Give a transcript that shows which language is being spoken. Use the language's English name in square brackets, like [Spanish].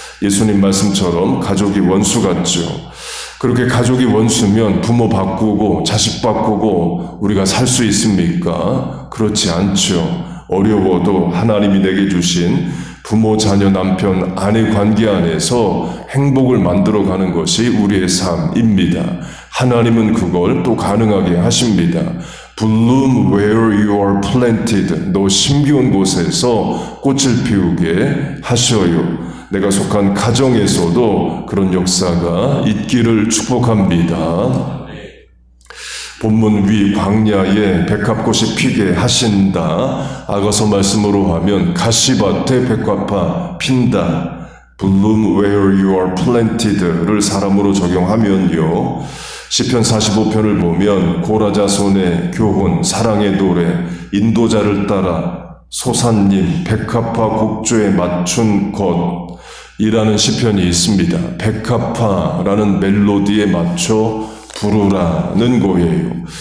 [Korean] 예수님 말씀처럼 가족이 원수 같죠. 그렇게 가족이 원수면 부모 바꾸고 자식 바꾸고 우리가 살 수 있습니까? 그렇지 않죠. 어려워도 하나님이 내게 주신 부모, 자녀, 남편, 아내 관계 안에서 행복을 만들어가는 것이 우리의 삶입니다. 하나님은 그걸 또 가능하게 하십니다. [English] Bloom where you are planted. [Korean] 너 심기운 곳에서 꽃을 피우게 하셔요. 내가 속한 가정에서도 그런 역사가 있기를 축복합니다. 본문 위 광야에 백합꽃이 피게 하신다. 아가서 말씀으로 하면 가시밭에 백합화 핀다. [English] Bloom where you are planted [Korean] 를 사람으로 적용하면요. 시편 45편을 보면 고라자손의 교훈, 사랑의 노래, 인도자를 따라 소산님, 백합화 곡조에 맞춘 것이라는 시편이 있습니다. 백합화라는 멜로디에 맞춰 부르라는 거예요.